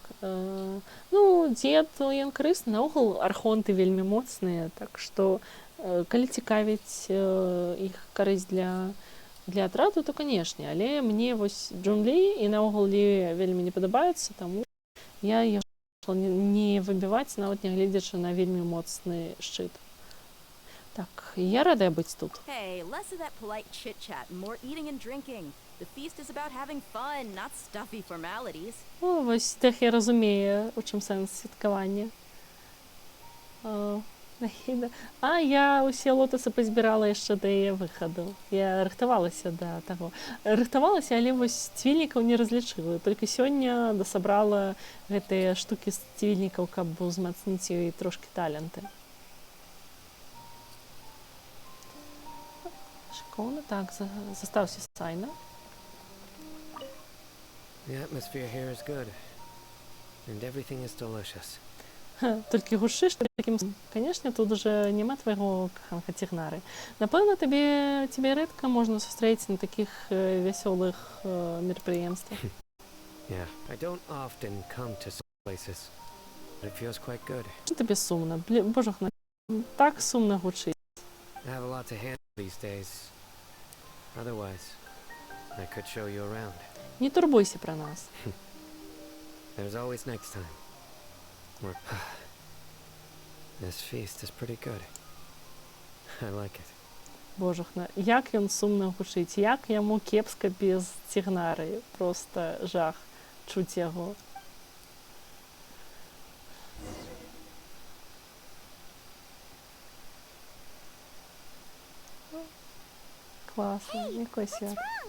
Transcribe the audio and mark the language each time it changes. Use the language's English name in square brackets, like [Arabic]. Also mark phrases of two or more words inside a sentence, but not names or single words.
[Belarusian] Дзед, ён карысны, наогул архонты вельмі моцныя, так што калі цікавіць іх карысць для атраду, то, канешне, але мне вось Джун-Лі і наогул Лі вельмі не падабаюцца, таму я яго не выбіваць, нават не гледзячы на вельмі моцны шчыт. Так, я радая быць тут. [English] Hey, less of that polite chit-chat and more eating and drinking. The feast is about having fun, not stuffy formalities. [Belarusian] О, вось так я разумею, у чым сэнс святкавання. Я ўсе лотасы пазбірала яшчэ да яе выхаду. Я рыхтавалася да таго. Рыхтавалася, але вось цвільнікаў не разлічыла. Толькі сёння дасабрала гэтыя штукі з цвільнікаў, каб узмацніць ёй трошкі таленты. Шыкоўна. Так, застаўся Сайна. [English] The atmosphere here is good, and everything is delicious. [Belarusian] Толькі гушыш такім... Канешне, тут уже няма твайго каханка Цігнары. Напэўна, тебе рэдка можна сустрэць на такіх вясёлых мерапрыемствах. [English] Yeah, I don't often come to some places, but it feels quite good. [Belarusian] Што табе сумна? Божахна, так сумна гучыць. [English] I have a lot to handle these days. Otherwise, I could show you around. [Belarusian] Не турбуйся пра нас. [English] There's always next time. This feast is pretty good. I like it. [Belarusian] Божахна, як ён сумна гучыць, як яму кепска без Цігнары. Просто жах чуць яго. Класна, якое свято.